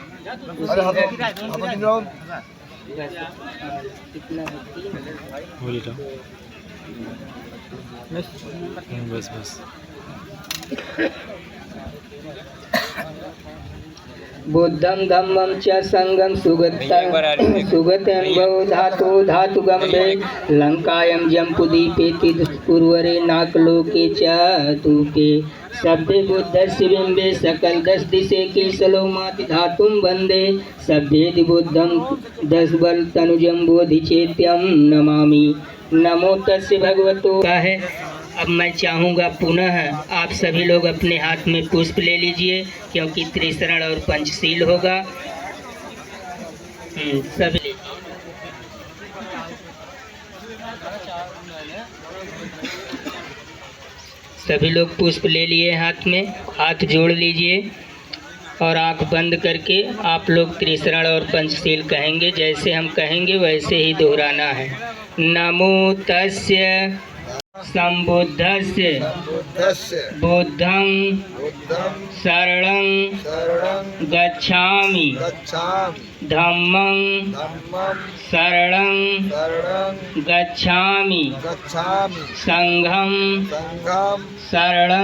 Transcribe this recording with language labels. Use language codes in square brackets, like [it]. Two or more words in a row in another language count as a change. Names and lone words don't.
[hi] बस बस [pi] बुद्धं धम्मं च संगं सुगतं धातु धातुगम्भे लंकायं जम्बुदीपे पूर्वरे नाकलोके च तूके सभ्ये बुद्धस्य बिम्बे सकल 10 दिशे केसलो माति धातुं वन्दे सभ्येति बुद्धं 10 बल तनुजं बोधिचेत्यं नमामि। नमो तस्य भगवतो [hi] का है। अब मैं चाहूँगा पुनः आप सभी लोग अपने हाथ में पुष्प ले लीजिए, क्योंकि त्रिशरण और पंचशील होगा। सभी लीजिए। सभी लोग पुष्प ले लिए हाथ में, हाथ जोड़ लीजिए और आंख बंद करके आप लोग त्रिशरण और पंचशील कहेंगे। जैसे हम कहेंगे वैसे ही दोहराना है। [pi] नमो तस्य संबुद्धस्य बुद्धं शरणं गच्छामि धम्मं धम्मं शरणं शरणं गच्छामि गच्छामि संघं संघं शरणं